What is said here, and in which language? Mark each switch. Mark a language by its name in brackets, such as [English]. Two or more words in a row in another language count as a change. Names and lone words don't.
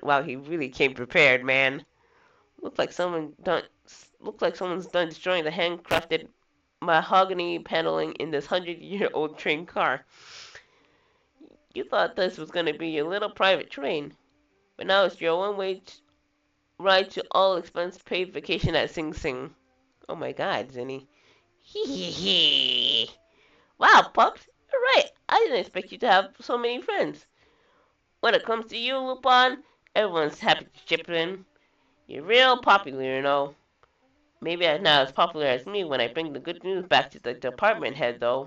[English] Wow, he really came prepared, man. Looks like someone's done destroying the handcrafted mahogany paneling in this 100-year-old train car. You thought this was gonna be your little private train, but now it's your one-way ride to all-expense-paid vacation at Sing Sing. Oh my God, Zinny. Hee hee hee. Wow, Pups, you're right. I didn't expect you to have so many friends. When it comes to you, Lupin, everyone's happy to chip in. You're real popular, you know. Maybe I'm not as popular as me when I bring the good news back to the department head, though.